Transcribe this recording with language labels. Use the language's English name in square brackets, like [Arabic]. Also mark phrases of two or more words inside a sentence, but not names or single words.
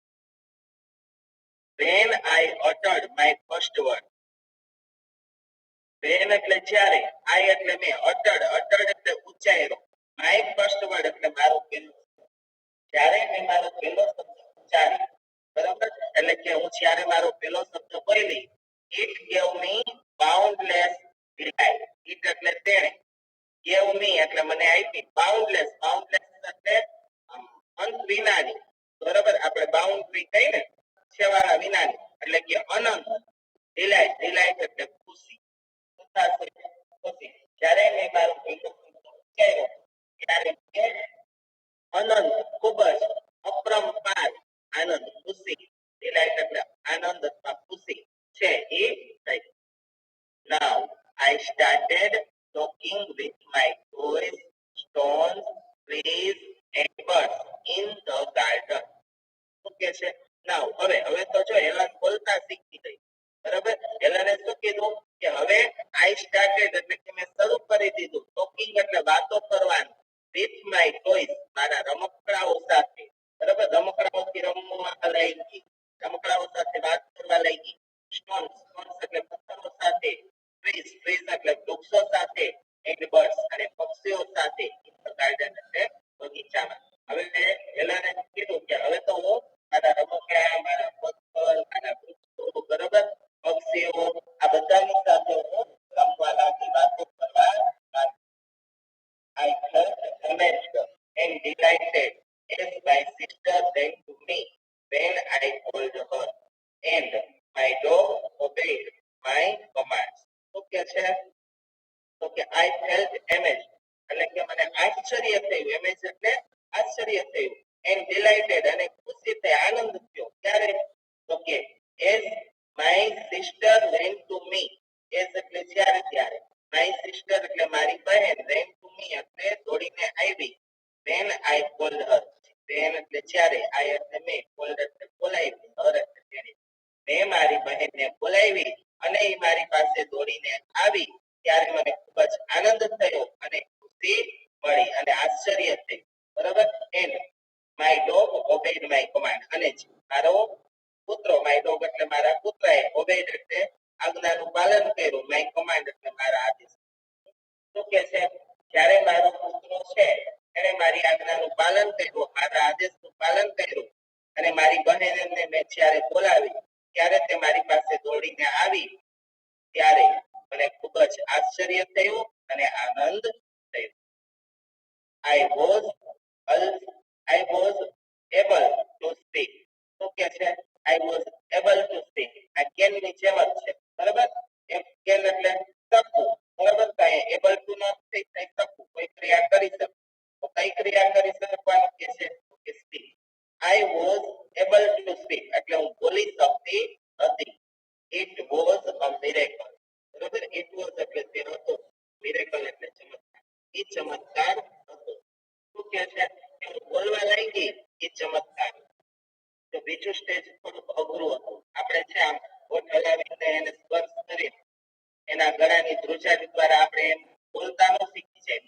[English] when I uttered my first word when [Gujarati] એટલે જ્યારે [English] I [Gujarati] એટલે મેં [English] uttered [Gujarati] એટલે ઉચ્ચાર્યો [English] my first word [Gujarati] એટલે મારો પહેલો જ્યારે મેં મારો પહેલો શબ્દ ઉચ્ચાર્યો બરાબર એટલે કે હું જ્યારે મારો પહેલો શબ્દ બોલી [English] it gave me boundless delight it [Gujarati] એટલે તેણે [English] gave me [Gujarati] એટલે મને આપી boundless એટલે અંત વિનાની બરાબર આપણે બાઉન્ડ્રી કહીએ ને છેવાડા વિનાની એટલે કે અનંત. ડિલાઇટ એટલે ખુશી. ખુશી. જ્યારે મેં મારું ઉચ્ચાર્યું ત્યારે અનંત, ખૂબ જ અપરંપાર આનંદ, ખુશી. ડિલાઇટ એટલે આનંદ અથવા ખુશી છે એ થઈ. [English] Now I started talking with my toys, stones, trees and birds in the garden. [Gujarati] ઓકે છે. Now હવે તો જો એલન બોલતા શીખી ગઈ. બરાબર? એલને શું કીધું કે હવે [English] I started [Gujarati] એટલે કે મેં શરૂ કરી દીધું. ટોકિંગ એટલે વાતો કરવાનું. [English] with my toys [Gujarati] મારા રમકડાઓ સાથે. બરાબર? રમકડાઓથી રમવા લાગી. રમકડાઓ સાથે વાત કરવા લાગી. stones એટલે પથ્થરો સાથે. trees એટલે વૃક્ષો સાથે. [English] and birds [Gujarati] અને પક્ષીઓ સાથે. [English] in the garden [Gujarati] એટલે બગીચામાં. હવે એલાને કીધું કે હવે તો હું મારા રમકડા, મારા પથ્થર, મારા વૃક્ષો, બરાબર, પક્ષીઓ આ બધાની સાથે હું રમવા લાગી, વાતો કરવા લાગી. [English] I felt amazed and delighted as my sister ran to me when I called her, and my dog obeyed my commands. [Gujarati] શું છે? તો કે [English] I felt amazed [Gujarati] એટલે કે મને આશ્ચર્ય થયું. amazed એટલે આશ્ચર્ય થયું. [English] and delighted [Gujarati] અને ખુશી થઈ, આનંદ થયો. ક્યારે? તો કે [English] as my sister ran to me. [Gujarati] as એટલે જ્યારે ત્યારે. [English] my sister [Gujarati] એટલે મારી બહેન. [English] ran to me [Gujarati] એટલે દોડીને આવી. [English] when I called her. [Gujarati] when એટલે જ્યારે. I એટલે મેં. called એટલે બોલાવી. her એટલે તેણી. મેં મારી બહેનને બોલાવી અને એ મારી પાસે દોડીને આવી. ત્યારે મને ખૂબ જ આનંદ થયો અને ખુશી મળી અને આશ્ચર્ય થયું. બરાબર? [English] and my dog obeyed my command. [Gujarati] અને મારો પુત્ર, [English] my dog [Gujarati] એટલે મારા પુત્રએ, obeyed એટલે આજ્ઞાનું પાલન કર્યું. [English] my command [Gujarati] એટલે મારા આદેશ. શું કે છે? જ્યારે મારો પુત્ર છે એને મારી આજ્ઞાનું પાલન કર્યું, મારા આદેશનું પાલન કર્યું અને મારી બહેનને મેં જ્યારે બોલાવી ત્યારે તે મારી પાસે દોડીને આવી. ત્યારે મને ખૂબ જ આશ્ચર્ય થયું અને આનંદ થયો. [English] I was able to speak. [Gujarati] શું કે છે? [English] I was able to speak. [Gujarati] આ can ની જેમ જ છે. બરાબર? can એટલે શકવું. બરાબર? કાંઈ [English] able to [Gujarati] ન થઈ થાય શકવું. કોઈ ક્રિયા કરી શકવું. તો કઈ ક્રિયા કરી શકવાનું કે છે? કે speak. [English] I was able to speak [Gujarati] એટલે હું બોલી શકતી હતી. [English] It was a miracle. બરાબર? It was [Gujarati] એટલે તે હતો. Miracle એટલે ચમત્કાર. એ ચમત્કાર હતો. શું કે છે? હું બોલવા લાગી એ ચમત્કાર. તો બીજું સ્ટેજ થોડુંક અઘરું હતું. આપણે છે આમ હોઠ હલાવીને એને સ્પર્શ કરી એના ગળાની ધ્રુજારી દ્વારા આપણે એમ બોલતા ન શીખી જાય.